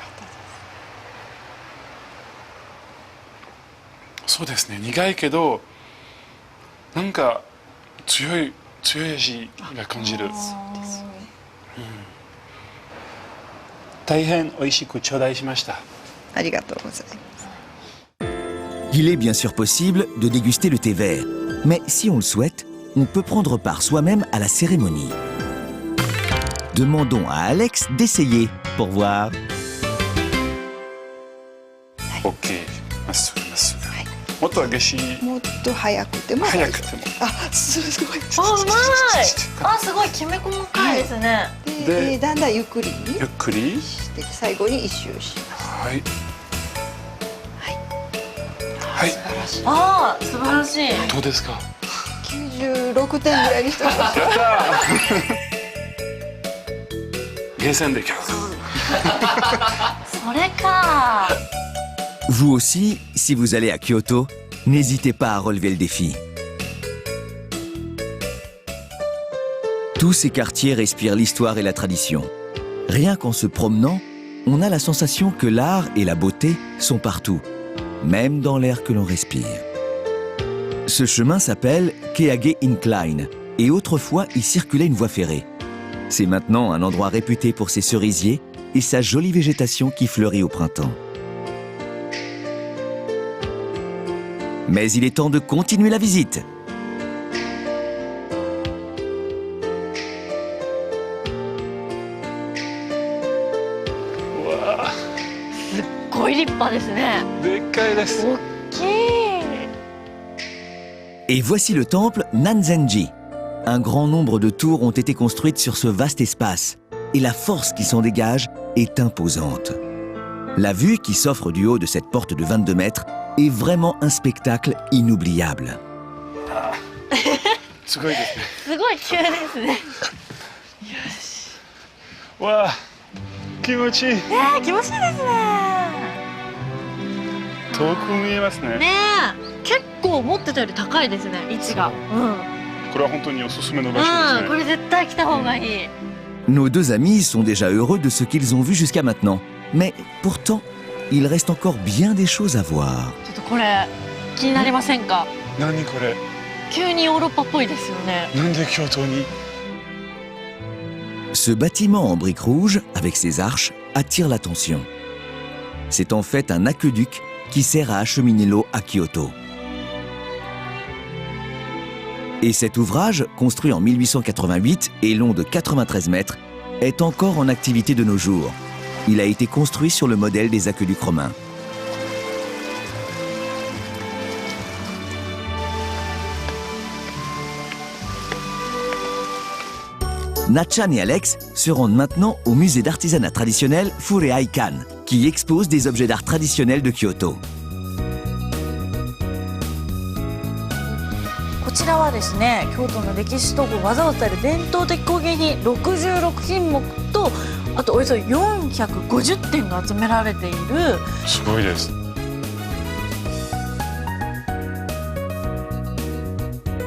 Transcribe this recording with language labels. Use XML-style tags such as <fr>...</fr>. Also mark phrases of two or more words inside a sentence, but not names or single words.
<ja>そうですね。苦いけど、なんか強い味が感じる。大変美味しく頂戴しました。ありがとうございます。</ja> <fr>Il est bien sûr possible de déguster le thé vert, mais si on le souhaite, on peut prendre part soi-même à la cérémonie. Demandons à Alex d'essayer pour voir.</fr> <ja>OK。まっすぐまっすぐ。もっと激しい。もっと早くても早くても。あ、すごい。あ、うまい。あ、すごいきめ細かいですね。で、だんだんゆっくりにゆっくりして最後に一周します。はい。はい。素晴らしい。あー、素晴らしい。どうですか。 96点ぐらいにしてました。やったー。ゲーセンで今日。それか。</ja> <fr>Vous aussi, si vous allez à Kyoto, n'hésitez pas à relever le défi. Tous ces quartiers respirent l'histoire et la tradition. Rien qu'en se promenant, on a la sensation que l'art et la beauté sont partout, même dans l'air que l'on respire. Ce chemin s'appelle Keage Incline et autrefois y circulait une voie ferrée. C'est maintenant un endroit réputé pour ses cerisiers et sa jolie végétation qui fleurit au printemps. Mais il est temps de continuer la visite. Wow.</fr> <ja>すっごい立派ですね。でっかいです。大きい。</ja> <fr>Et voici le temple Nanzenji. Un grand nombre de tours ont été construites sur ce vaste espace et la force qui s'en dégage est imposante. La vue qui s'offre du haut de cette porte de 22 mètres est vraiment un spectacle inoubliable.</fr> <ja>すごいですね。すごい急ですね。わあ、気持ちいい。気持ちいいですね。遠く見えますね。ねえ、結構思ってたより高いですね、位置が。これは本当におすすめの場所ですね。これ絶対来た方がいい。</ja> <fr>Nos deux amis sont déjà heureux de ce qu'ils ont vu jusqu'à maintenant. Mais pourtant, il reste encore bien des choses à voir.</fr> <ja>ちょっとこれ気になりませんか？何これ？急にヨーロッパっぽいですよね。なんで京都に？</ja> <fr>Ce bâtiment en briques rouges, avec ses arches, attire l'attention. C'est en fait un aqueduc qui sert à acheminer l'eau à Kyoto. Et cet ouvrage, construit en 1888 et long de 93 mètres, est encore en activité de nos jours. Il a été construit sur le modèle des aqueducs romains. Natchan et Alex se rendent maintenant au musée d'artisanat traditionnel Fureaikan, qui expose des objets d'art traditionnels de Kyoto.</fr> <ja>こちらはですね、京都の歴史と技を伝える伝統的工芸品66品目と、あとおよそ450点が集められている。すごいです。</ja>